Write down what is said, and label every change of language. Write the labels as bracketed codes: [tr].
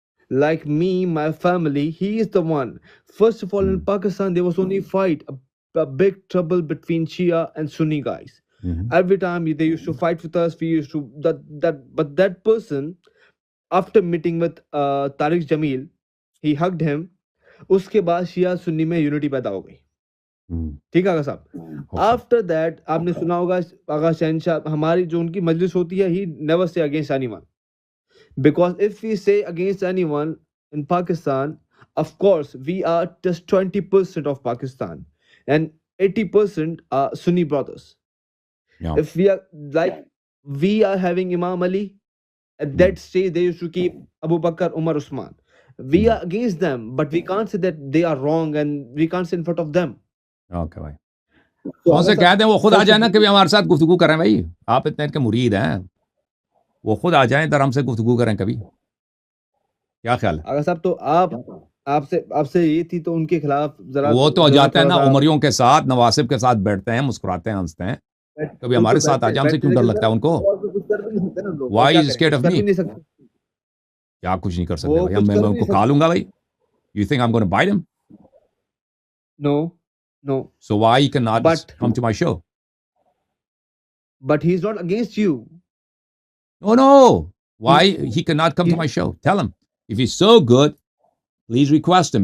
[en] Like me, my family, he is the one. First of all, in Pakistan, there was only fight, a big trouble between Shia and Sunni guys. Every time they used to fight with us, we used to but that person, after meeting with Tariq Jamil, he hugged him. [ur] اس کے بعد شیعہ سنی میں unity پیدا ہو گئی. ٹھیک ہے آغا صاحب. [en] after that [ur] آپ نے سنا ہوگا آغا شہنشاہ، ہماری جو ان کی مجلس ہوتی ہے، [en] He never say against anyone. Because if we say against anyone in Pakistan, of course, we are just 20% of Pakistan and 80% are Sunni brothers. Yeah. If we are like, we are having Imam Ali, at that stage they used to keep Abu Bakr, Umar, Usman. We are against them, but we can't say that they are wrong and we can't say in front of them. Okay بھائی. [ur] کون سے کہتے ہیں وہ خود آ جائیں نا کبھی ہمارے ساتھ گفتگو کریں بھائی. آپ اتنے کے مرید ہیں، وہ خود آ جائیں ادھر ہم سے گفتگو کریں کبھی. کیا خیال ہے آغا صاحب؟ تو آپ سے یہ تھی تو ان کے خلاف ذرا وہ تو جاتے ہیں نا عمریوں کے ساتھ، نواسب کے ساتھ بیٹھتے ہیں، مسکراتے ہیں، ہنستے ہیں. کبھی ہمارے ساتھ آ جائیں، ہم سے کیوں ڈر لگتا ہے ان کو؟ [en] Why is scared of me? [ur] کیا کچھ نہیں کر سکتے بھائی. میں ان کو کھا لوں گا بھائی. [en] You think I'm going to bite him? No. So why he cannot come to my show? But he's not against you. No. Why he cannot come to my show? Tell him. If he's so good, please request him.